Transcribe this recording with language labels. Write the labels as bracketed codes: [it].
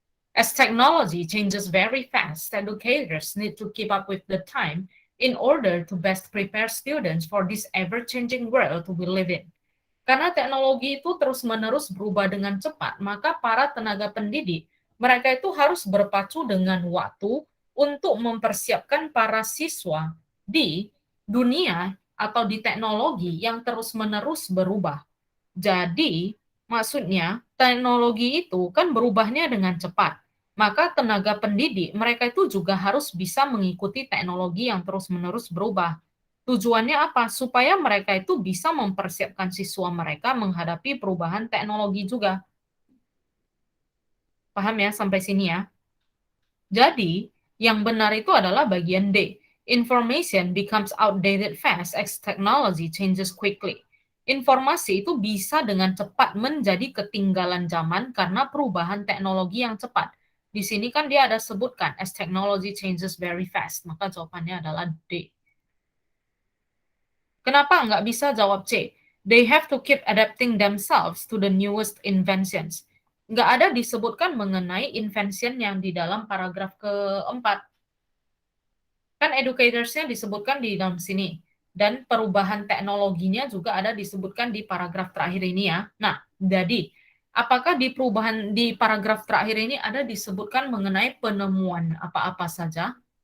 [en] As technology changes very fast, educators need to keep up with the time in order to best prepare students for this ever-changing world we live in. [id] Karena teknologi itu terus-menerus berubah dengan cepat, maka para tenaga pendidik, mereka itu harus berpacu dengan waktu untuk mempersiapkan para siswa di dunia atau di teknologi yang terus-menerus berubah. Jadi, maksudnya teknologi itu kan berubahnya dengan cepat. Maka tenaga pendidik mereka itu juga harus bisa mengikuti teknologi yang terus-menerus berubah. Tujuannya apa? Supaya mereka itu bisa mempersiapkan siswa mereka menghadapi perubahan teknologi juga. Paham ya sampai sini ya? Jadi, yang benar itu adalah bagian D. [en] Information becomes outdated fast as technology changes quickly. [id] Informasi itu bisa dengan cepat menjadi ketinggalan zaman karena perubahan teknologi yang cepat. Di sini kan dia ada sebutkan [en] as technology changes very fast. [id] Maka jawabannya adalah D. Kenapa nggak bisa jawab C? [en] They have to keep adapting themselves to the newest inventions. [id] Nggak ada disebutkan mengenai invention yang di dalam paragraf keempat. Kan educators-nya disebutkan di dalam sini. Dan perubahan teknologinya juga ada disebutkan di paragraf terakhir ini ya. Nah, jadi apakah di perubahan di paragraf terakhir ini ada disebutkan mengenai penemuan apa-apa saja?